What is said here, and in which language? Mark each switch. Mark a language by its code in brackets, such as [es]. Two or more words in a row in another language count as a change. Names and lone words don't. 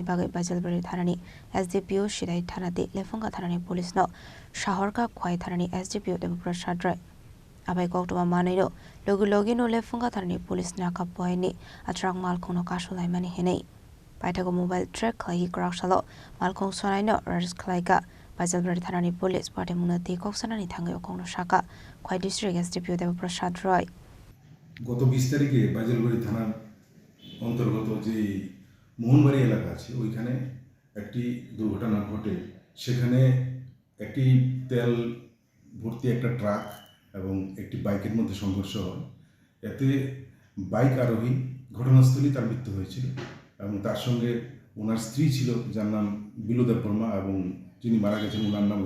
[trp] bagai bajalbari thanani SDPO Shidai thanati lefunga thanani police no shahar ka khwai thanani SDPO Devaprasad Roy abai koktuma manaino logi no lefunga thanani police na ka poini a truck mal khungno kasulai mani henei paitago [en] mobile track [trp] khai kraksalo mal khung sonai no ras khlai ka bajalbari thanani [en] police party [trp] munati koksanani thangai khungno shaka khwai district SDPO Devaprasad Roy [bn] গত 20 তারিখে বাজারবাড়ি থানার অন্তর্গত যে মোহনবাড়ি এলাকা আছে ওইখানে একটি দুর্ঘটনা ঘটে সেখানে একটি তেল ভর্তি একটা ট্রাক এবং একটি বাইকের মধ্যে সংঘর্ষ হয় এতে বাইক আরোহী ঘটনাস্থলেই তার মৃত্যু হয়েছিল এবং তার সঙ্গে ওনার স্ত্রী ছিল যার নাম বিলু দেববর্মা এবং যিনি মারা গেছেন ওনার নাম